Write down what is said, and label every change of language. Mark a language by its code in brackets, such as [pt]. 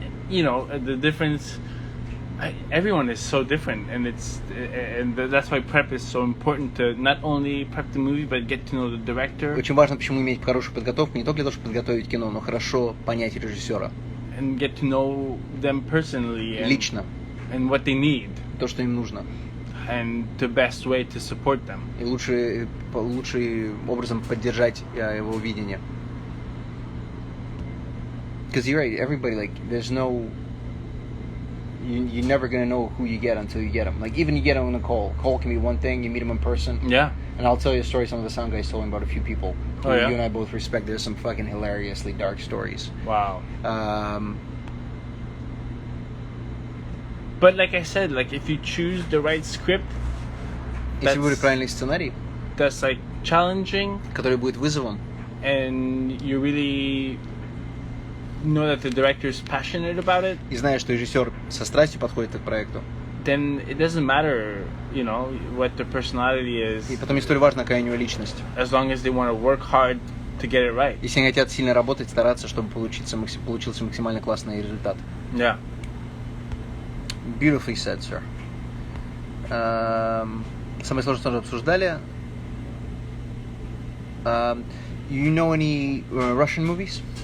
[en] You know, the difference. Everyone is so different, and that's why prep is so important to not only prep the movie, but get to know the director. [ru] Очень важно, почему иметь хорошую подготовку, не только для того, чтобы подготовить кино, но хорошо понять режиссера. [en] And get to know them personally. [ru] Лично. [en] And what they need. [ru] То, что им нужно. [en] And the best way to support them. [ru] И лучший образом поддержать его видение. [en] Because you're right, everybody, like, there's no... You're never going to know who you get until you get them. Like, even you get them on a call. Call can be one thing, you meet them in person. Yeah. And I'll tell you a story some of the sound guys told me about a few people who you and I both respect. There's some fucking hilariously dark stories. Wow. But like I said, like, if you choose the right script... [ru] Если выбрать правильный сценарий, [en] that's, like, challenging. [ru] Который будет вызовом. [en] And you really... know that the director is passionate about it. [ru] И знаешь, что режиссер со страстью подходит к проекту. [en] Then it doesn't matter, you know, what their personality is. [ru] И потом не столь важно, какая у него личность. [en] As long as they want to work hard to get it right. [ru] Если они хотят сильно работать, стараться, чтобы получился максимально классный результат. [en] Yeah. Beautifully said, sir. [ru] Самое сложное тоже обсуждали. [en] You know any Russian movies?